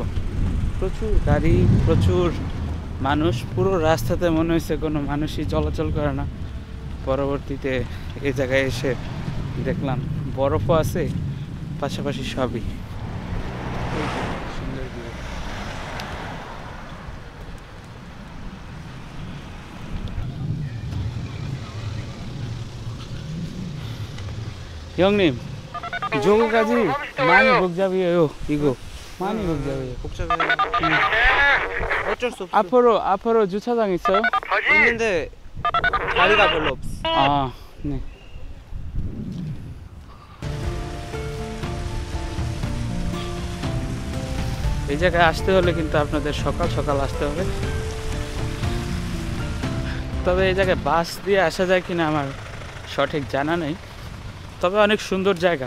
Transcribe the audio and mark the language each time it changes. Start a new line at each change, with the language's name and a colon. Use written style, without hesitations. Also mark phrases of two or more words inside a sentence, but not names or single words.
Bangla: প্রচুর গাড়ি, প্রচুর মানুষ, পুরো রাস্তাতে মনে হয়েছে কোনো মানুষই চলাচল করে না। পরবর্তীতে এই জায়গায় এসে দেখলাম বরফও আছে, পাশাপাশি সবই সুন্দর ভিউ।
Korean: 형님, 저거까지 많이 복잡해요. 이거 많이 복잡해요. 어쩔 수 없어. 앞으로 주차장 있어요? 있는데 자리가 별로 없어. 아, 네.
Bangla: এই জায়গায় আসতে হলে কিন্তু আপনাদের সকাল সকাল আসতে হবে। তবে এই জায়গায় বাস দিয়ে আসা যায় কিনা আমার সঠিক জানা নেই, তবে অনেক সুন্দর জায়গা।